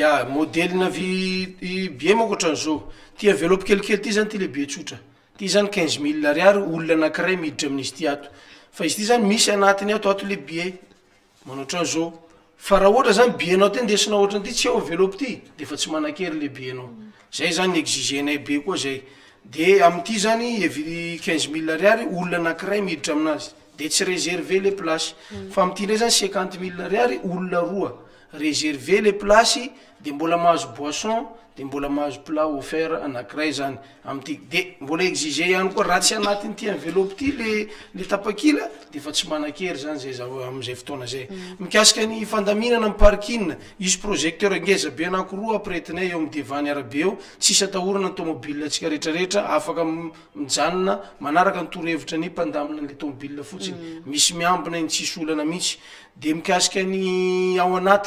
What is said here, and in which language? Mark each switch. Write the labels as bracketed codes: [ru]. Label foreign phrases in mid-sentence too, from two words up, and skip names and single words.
[mg] ya modelina bie moko ohatran'izao ty enveloppe kelikely ty zany ty lehibe tsotra ty zany 15 000 ariary olona anankiray miditra amin'izy ty ato fa izy ty zany misy anatiny ato le billet manao ohatran'izao fa raha ohatra zany billet-nao ty ndesinao ohatrany ty tsy eo enveloppe ty de fa tsy manan-kery le billet-nao zay zany exigenay be koa zay de am'ty zany 15 000 ariary olona anankiray miditra aminazy de tsy [fr] réservé les places [mg] fa am'ty ndray zany 50 000 ariary olona roa [fr] réservé les places [mg] de mbola mahazo boisson de mbola mahazo [fr] plat offert [mg] anankiray zany am'ty de mbola exigé ihany koa raha tsy anatiny ty enveloppe ty le tapakila de fa tsy manan-kery zany zay am'izay fotoana zay mikasika ny fandaminana amin'ny parking izy projecteur ngeza be anankiroa apretinay eo amin'ny devany arabe eo tsisy atahorana ny tomobile atsika rehetrarehetra afaka mijanona manaraka ny torohevitra ny mpandamina an'le tomobile fotsiny misy miambina iny tsisy olana mihitsy de mikasika ny ao